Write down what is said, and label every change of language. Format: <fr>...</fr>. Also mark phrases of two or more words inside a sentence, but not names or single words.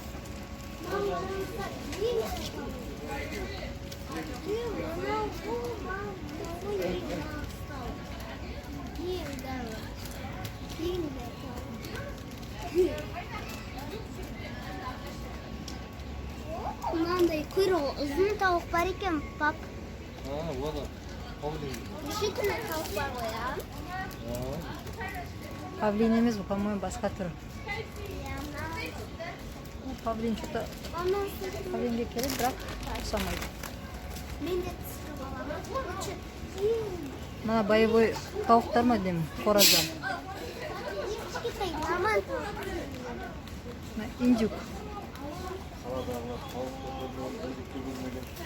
<kk>Мамаларымызда ең мынандай құйрығы ұзын тауық бар екен, пап.</kk> <ru>Вот он. Павлин.</ru> <kk>Неше түрлі тауық бар ғой, а? Павлин емес, бұл, по-моему, басқа түрі.</kk> <ru>Павлин что-то</ru> <kk>павлинге керек, бірақ ұқсамайды. Мен де түсіріп аламын. Мына боевой тауықтар ма деймін, қораздан. Кішкентай маман тауық. Индюк. Қаладағы тауықтар көрмеген.</kk>